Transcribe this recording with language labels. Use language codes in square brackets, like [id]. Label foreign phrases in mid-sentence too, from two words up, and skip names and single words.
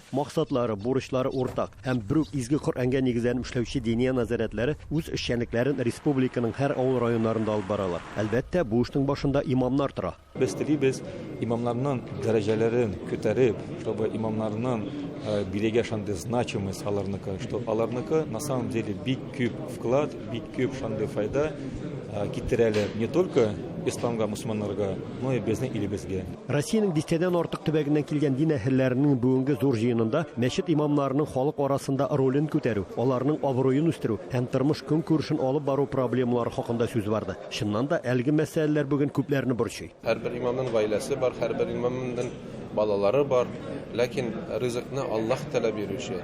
[tt] Максатлары, бурычлары уртак һәм бер үк изге Коръәнгә нигезләнеп эшләүче дини назаратлары үз эшчәнлекләрен республиканың һәр авыл районнарында алып баралар. Әлбәттә, бу эшнең башында имамнар тора. Без телибез имамларның дәрәҗәләрен күтәреп, чтобы имамларның бирегә шундый значимость аларныкы, что аларныкы [ru] на самом деле [tt] бик күп вклад, бик күп шундый файда китерәләр [ru] не только [tt] исламга, мусламаннарга, [ru] но и [tt] безнең илебезгә. Россиянең дистәдән артык төбәгеннән килгән дин әһелләренең бүгенге зур җыенында мәчет имамларының халык арасында ролен күтәрү, аларның абруен үстерү һәм тормыш көнкүрешен алып бару проблемалары хакында сүз барды. Чыннан да әлеге мәсьәләләр бүген күпләрне борчый. Һәрбер имамның гаиләсе бар, һәрбер имамның балалары бар, ләкин ризыкны Аллаһ таләп бирүче.